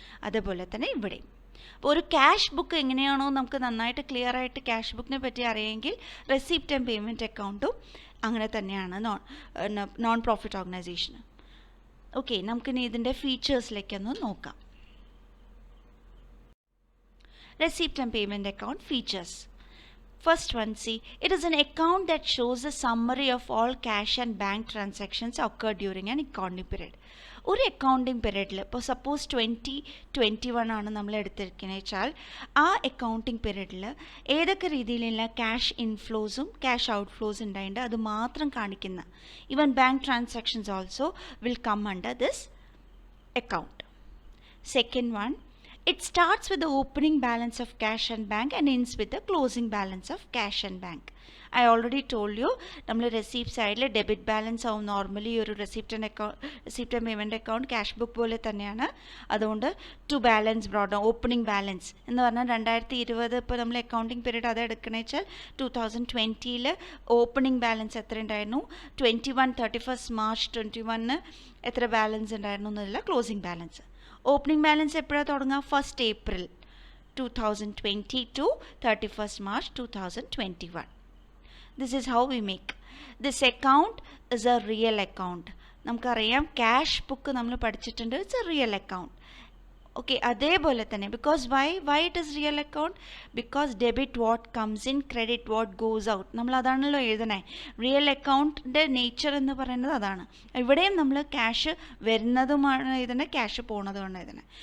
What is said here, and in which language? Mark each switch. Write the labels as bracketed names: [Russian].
[Malayalam] അതേപോലെ തന്നെ ഇവിടെ അപ്പോൾ ഒരു ക്യാഷ് ബുക്ക് എങ്ങനെയാണോ നമുക്ക് നന്നായിട്ട് ക്ലിയർ ആയിട്ട് ക്യാഷ് ബുക്കിനെ പറ്റി അറിയാമെങ്കിൽ റെസിപ്റ്റ് ആൻഡ് പേയ്മെൻറ്റ് അക്കൗണ്ടും അങ്ങനെ തന്നെയാണ് നോൺ പ്രോഫിറ്റ് ഓർഗനൈസേഷൻ. ഓക്കെ, നമുക്കിനി ഇതിൻ്റെ ഫീച്ചേഴ്സിലേക്കൊന്ന് നോക്കാം. [English] Receipt and payment account features. First one, see, it is an account that shows a summary of all cash and bank transactions occurred during an accounting period. [Malayalam] ഒരു accounting പീരീഡിൽ ഇപ്പോൾ suppose 2021 ആണ് നമ്മൾ എടുത്തിരിക്കുന്നത് വെച്ചാൽ ആ അക്കൗണ്ടിങ് പീരീഡിൽ ഏതൊക്കെ രീതിയിലുള്ള ക്യാഷ് ഇൻഫ്ലോസും ക്യാഷ് ഔട്ട്ഫ്ലോസ് ഉണ്ടായിട്ട് അത് മാത്രം കാണിക്കുന്ന [English] Even bank transactions also will come under this account. Second one, it starts with the opening balance of cash and bank and ends with the closing balance of cash and bank. I already told you, [Malayalam] നമ്മൾ receipt സൈഡിൽ debit balance ആവും normally ഒരു receipt and payment account cash book പോലെ തന്നെയാണ്. അതുകൊണ്ട് to balance broad opening balance എന്ന് പറഞ്ഞാൽ 2020 ഇപ്പോൾ നമ്മൾ അക്കൗണ്ടിങ് പീരീഡ് അത് എടുക്കണേ വെച്ചാൽ 2020 ഓപ്പണിംഗ് ബാലൻസ് എത്ര ഉണ്ടായിരുന്നു, 31 March 2021 എത്ര ബാലൻസ് ഉണ്ടായിരുന്നു എന്നല്ല ക്ലോസിംഗ് ബാലൻസ്. ഓപ്പണിംഗ് ബാലൻസ് എപ്പോഴാണ് തുടങ്ങുക, [English] 1st April 2020 to 31st March 2021. This is how we make. This account is a real account. [Malayalam] നമുക്കറിയാം ക്യാഷ് ബുക്ക് നമ്മൾ പഠിച്ചിട്ടുണ്ട്, [English] It's a real account. Okay, [Malayalam] അതേപോലെ തന്നെ [English] Because why it is real account, because debit what comes in, credit what goes out. [Malayalam] നമ്മൾ അതാണല്ലോ എഴുതണേ. Real അക്കൗണ്ടിൻ്റെ nature എന്ന് പറയുന്നത് അതാണ്. ഇവിടെയും നമ്മൾ ക്യാഷ് വരുന്നതുമാണ് എഴുതണേ, ക്യാഷ് പോണതുമാണ് എഴുതണേ.